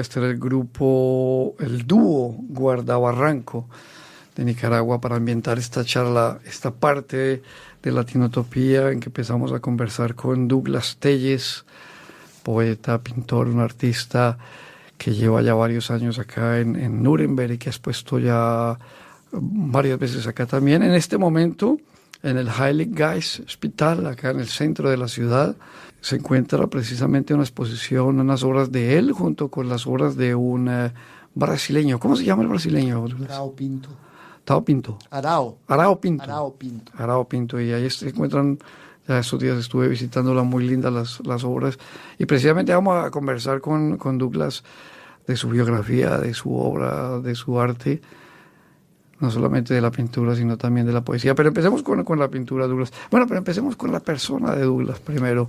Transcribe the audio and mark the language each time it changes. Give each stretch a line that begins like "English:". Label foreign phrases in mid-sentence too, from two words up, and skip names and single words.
Spanish: Este era el grupo, el dúo Guardabarranco de Nicaragua, para ambientar esta charla, esta parte de Latinotopía en que empezamos a conversar con Douglas Telles, poeta, pintor, un artista que lleva ya varios años acá en Nuremberg y que has puesto ya varias veces acá también. En este momento, en el Heilig Geist Hospital, acá en el centro de la ciudad, se encuentra precisamente una exposición, unas obras de él junto con las obras de un brasileño. ¿Cómo se llama el brasileño? Arao Pinto. Tao Pinto. Arao. Arao Pinto. Arao Pinto. Arao Pinto. Y ahí se encuentran, ya estos días estuve visitándola, muy lindas las obras. Y precisamente vamos a conversar con Douglas de su biografía, de su obra, de su arte, no solamente de la pintura, sino también de la poesía. Pero empecemos con la pintura, Douglas. Bueno, pero empecemos con la persona de Douglas primero.